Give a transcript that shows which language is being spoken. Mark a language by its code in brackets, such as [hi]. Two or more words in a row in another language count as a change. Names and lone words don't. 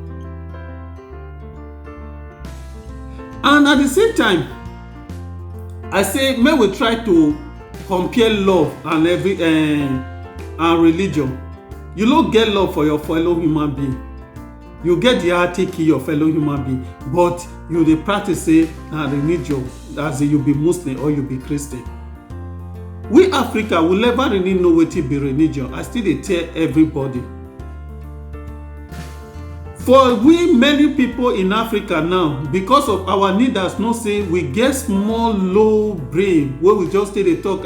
[pcm] And at the same time, I say may we try to compare love and and religion. You no get love for your fellow human being. You get the heart to kill your fellow human being, but you dey practice say na religion, as you be Muslim or you be Christian. We Africa will never really know wetin be religion. I still dey tell everybody. For we many people in Africa now, because of our leaders know say we get small low brain wey we just dey talk.